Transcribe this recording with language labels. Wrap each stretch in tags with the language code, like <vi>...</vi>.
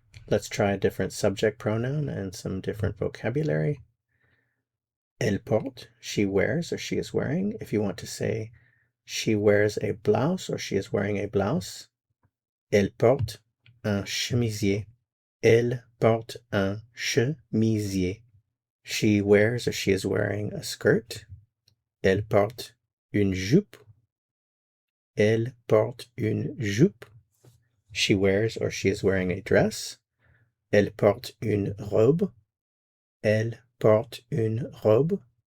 <en>Let's try a different subject pronoun and some different vocabulary.</en> <fr>Elle porte,</fr> <en>she wears or she is wearing. If you want to say she wears a blouse or she is wearing a blouse,</en> <fr>elle porte un chemisier. Elle porte un chemisier.</fr> <en>She wears or she is wearing a skirt.</en> <fr>Elle porte une jupe. Elle porte une jupe.</fr> <en>She wears or she is wearing a dress.</en> <fr>Elle porte une robe. Elle porte une robe.</fr>